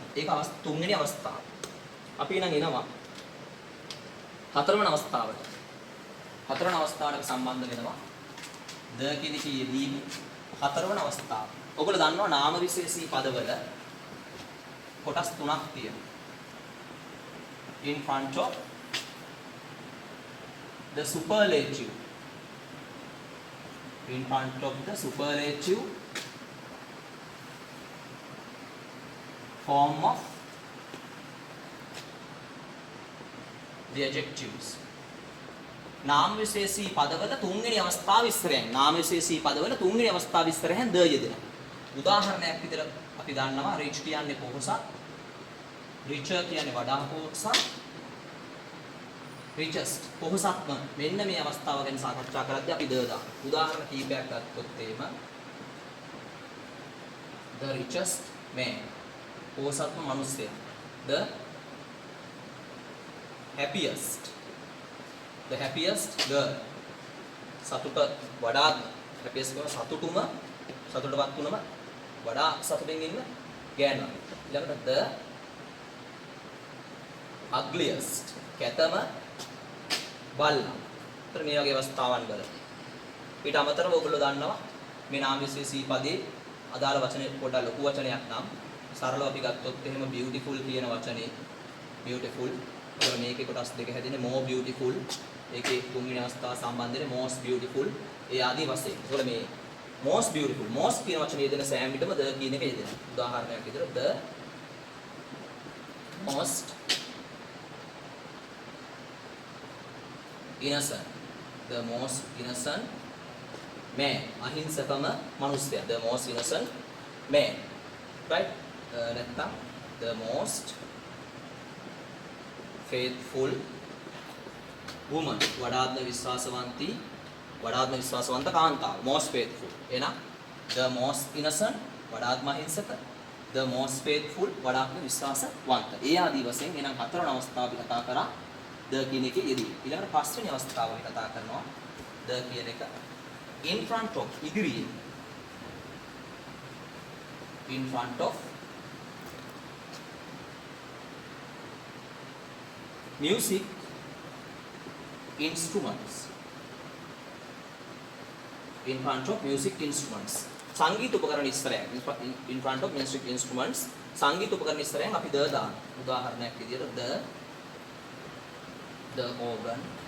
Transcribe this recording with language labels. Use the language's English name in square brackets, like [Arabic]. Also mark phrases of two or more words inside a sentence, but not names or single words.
[Sinhala] ඒක තුන්වෙනි අවස්ථාව. අපි ඊළඟ එනවා හතරවන අවස්ථාවට. හතරවන අවස්ථාවට සම්බන්ධ වෙනවා the කියන එකේ යෙදීම හතරවන අවස්ථාව. ඔයගොල්ලෝ දන්නවා නාම විශේෂී පදවල කොටස් තුනක් තියෙනවා. [English] in front of the superlative. in front of the superlative form of the adjectives. [Sinhala] නාම විශේෂී පදවල තුන්වෙනි අවස්ථාව ඉස්සරහින් නාම විශේෂී පදවල තුන්වෙනි අවස්ථාව ඉස්සරහින් ද යෙදෙනවා. උදාහරණයක් විදිහට අපි දන්නවා rich කියන්නේ පොහොසත්, richer කියන්නේ වඩා පොහොසත්, richest පොහොසත්ම. මෙන්න මේ අවස්ථාව ගැන සාකච්ඡා කරද්දී අපි ද දානවා. උදාහරණ කීපයක් ගත්තොත් එහෙම [English] the richest man [Sinhala] පොහොසත්ම මිනිසයා, [English] the happiest girl [Sinhala] සතුට වඩා [English] happiest girl [Sinhala] සතුටුම සතුටවත් වුණම වඩා සතුටින් ඉන්න ගෑනුව. ඊළඟට [English] the ugliest [Sinhala] කැතම බල්ලා. ඒතර මේ වගේ අවස්ථාවන් වල ඊට අමතරව ඔයගොල්ලෝ දන්නවා මේ නාම විශේෂී පදේ අදාළ වචනේ පොඩ්ඩක් ලොකු වචනයක් නම් සරලව අපි ගත්තොත් එහෙම beautiful කියන වචනේ beautiful. ඒතර මේකේ කොටස් දෙක හැදෙන්නේ [English] more beautiful. [Sinhala] ඒකේ තුන්වෙනි අවස්ථාව සම්බන්ධනේ [English] most beautiful. [Sinhala] ඒ ආදී වශයෙන්. ඒතර මේ [English] most beautiful most [Sinhala] කියන වචනේ යෙදෙන සෑම විටම the කියන එක යෙදෙනවා. උදාහරණයක් විදිහට [English] the most innocent, the most innocent man, [Sinhala] අහිංසකම මිනිසයා, [English] the most innocent man, right? නැත්නම් the most faithful woman, [Sinhala] වඩාත්ම විශ්වාසවන්ත කාන්තාව, [English] most faithful. [Sinhala] එහෙනම් [English] the most innocent [Sinhala] වඩාත්ම අහිංසක, [English] the most faithful [Sinhala] වඩාත්ම විශ්වාසවන්ත. ඒ ආදී වශයෙන් එහෙනම් හතරවන අවස්ථාව අපි කතා කරා the කියන එකේ යෙදී. ඊළඟට පස්වෙනි අවස්ථාව අපි කතා කරනවා the කියන එක [English] in front of [Sinhala] ඉදිරියේ. [English] in front of music instruments. in front of music instruments. [Sinhala] සංගීත උපකරණ ඉස්සරහින් [English] in front of music instruments [Sinhala] සංගීත උපකරණ ඉස්සරහින් අපි the දාන. උදාහරණයක් විදිහට [English] the organ,